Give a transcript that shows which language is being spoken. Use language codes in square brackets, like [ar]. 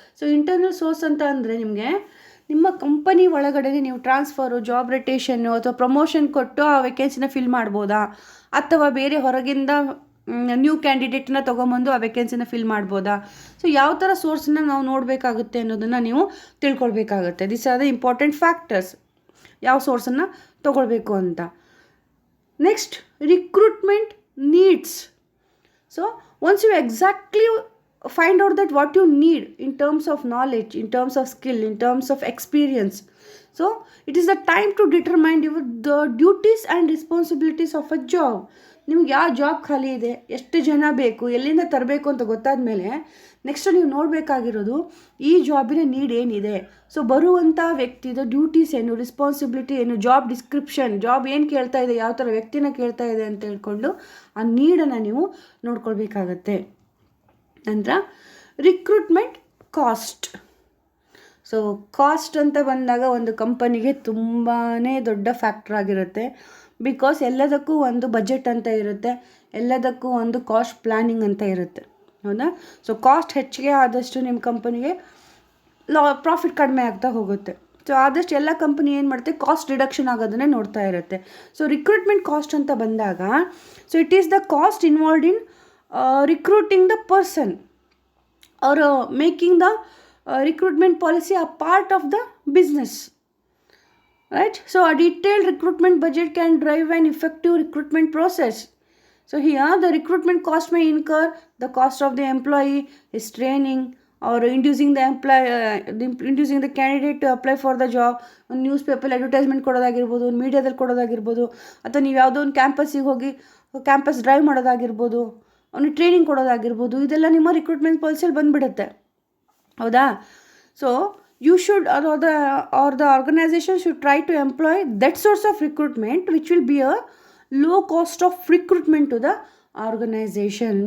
[kn] So internal source ಅಂತ ಅಂದರೆ ನಿಮಗೆ ನಿಮ್ಮ ಕಂಪನಿ ಒಳಗಡೆ ನೀವು ಟ್ರಾನ್ಸ್ಫರು, ಜಾಬ್ ರೊಟೇಷನ್ನು ಅಥವಾ ಪ್ರಮೋಷನ್ ಕೊಟ್ಟು ಆ ವೇಕೆನ್ಸಿನ ಫಿಲ್ ಮಾಡ್ಬೋದಾ, ಅಥವಾ ಬೇರೆ ಹೊರಗಿಂದ ನ್ಯೂ ಕ್ಯಾಂಡಿಡೇಟ್ನ ತೊಗೊಂಬಂದು ಆ ವೇಕೆನ್ಸಿನ ಫಿಲ್ ಮಾಡ್ಬೋದಾ. ಸೊ ಯಾವ ಥರ ಸೋರ್ಸನ್ನ ನಾವು ನೋಡಬೇಕಾಗುತ್ತೆ ಅನ್ನೋದನ್ನು ನೀವು ತಿಳ್ಕೊಳ್ಬೇಕಾಗುತ್ತೆ. [en] this are the important factors, [kn] ಯಾವ ಸೋರ್ಸನ್ನು ತೊಗೊಳ್ಬೇಕು ಅಂತ. [en] Next, recruitment needs. So once you exactly find out that what you need in terms of knowledge, in terms of skill, in terms of experience. So it is the time to determine the duties and responsibilities of a job. [kn] ನಿಮ್ಗೆ ಯಾವ job ಖಾಲಿ ಇದೆ, ಎಷ್ಟು ಜನ ಬೇಕು, ಎಲ್ಲಿಂದ ತರಬೇಕು ಅಂತ ಗೊತ್ತಾದ ಮೇಲೆ ನೆಕ್ಸ್ಟ್ ನೀವು ನೋಡಬೇಕಾಗಿರೋದು ಈ ಜಾಬಿನ ನೀಡ್ ಏನಿದೆ. ಸೊ ಬರುವಂಥ ವ್ಯಕ್ತಿದ ಡ್ಯೂಟೀಸ್ ಏನು, ರೆಸ್ಪಾನ್ಸಿಬಿಲಿಟಿ ಏನು, ಜಾಬ್ ಡಿಸ್ಕ್ರಿಪ್ಷನ್, ಜಾಬ್ ಏನು ಕೇಳ್ತಾ ಇದೆ, ಯಾವ ಥರ ವ್ಯಕ್ತಿನ ಕೇಳ್ತಾ ಇದೆ ಅಂತ ಹೇಳ್ಕೊಂಡು ಆ ನೀಡನ್ನು ನೀವು ನೋಡ್ಕೊಳ್ಬೇಕಾಗತ್ತೆ. ನಂತರ ರಿಕ್ರೂಟ್ಮೆಂಟ್ ಕಾಸ್ಟ್. ಸೊ ಕಾಸ್ಟ್ ಅಂತ ಬಂದಾಗ ಒಂದು ಕಂಪನಿಗೆ ತುಂಬಾ ದೊಡ್ಡ ಫ್ಯಾಕ್ಟರ್ ಆಗಿರುತ್ತೆ. ಬಿಕಾಸ್ ಎಲ್ಲದಕ್ಕೂ ಒಂದು ಬಜೆಟ್ ಅಂತ ಇರುತ್ತೆ, ಎಲ್ಲದಕ್ಕೂ ಒಂದು ಕಾಸ್ಟ್ ಪ್ಲ್ಯಾನಿಂಗ್ ಅಂತ ಇರುತ್ತೆ, ಹೌದಾ. ಸೊ ಕಾಸ್ಟ್ ಹೆಚ್ಚಿಗೆ ಆದಷ್ಟು ನಿಮ್ಮ ಕಂಪನಿಗೆ ಪ್ರಾಫಿಟ್ ಕಡಿಮೆ ಆಗ್ತಾ ಹೋಗುತ್ತೆ. ಸೊ ಆದಷ್ಟು ಎಲ್ಲ ಕಂಪನಿ ಏನು ಮಾಡುತ್ತೆ, ಕಾಸ್ಟ್ ರಿಡಕ್ಷನ್ ಆಗೋದನ್ನೇ ನೋಡ್ತಾ ಇರುತ್ತೆ. [en] so recruitment cost [kn] ಅಂತ ಬಂದಾಗ, [en] So it is the cost involved in recruiting the person or making the recruitment policy a part of the business, right? So a detailed recruitment budget can drive an effective recruitment process. So here the recruitment cost may incur the cost of the employee, his training, or inducing the candidate to apply for the job. [kn] ಒಂದು news paper advertisement ಕೊಡೋದಾಗಿರ್ಬೋದು, ಒಂದು ಮೀಡಿಯಾದಲ್ಲಿ ಕೊಡೋದಾಗಿರ್ಬೋದು, ಅಥವಾ ನೀವು ಯಾವುದೋ ಒಂದು ಕ್ಯಾಂಪಸ್ಸಿಗೆ ಹೋಗಿ campus drive ಮಾಡೋದಾಗಿರ್ಬೋದು, ಅವನಿಗೆ ಟ್ರೈನಿಂಗ್ ಕೊಡೋದಾಗಿರ್ಬೋದು, ಇದೆಲ್ಲ ನಿಮ್ಮ ರಿಕ್ರೂಟ್ಮೆಂಟ್ ಪಾಲಿಸಿಯಲ್ಲಿ ಬಂದುಬಿಡುತ್ತೆ, ಹೌದಾ. [en] So you should or the organisation should try to employ that source of recruitment which will be a low cost of recruitment to the organisation.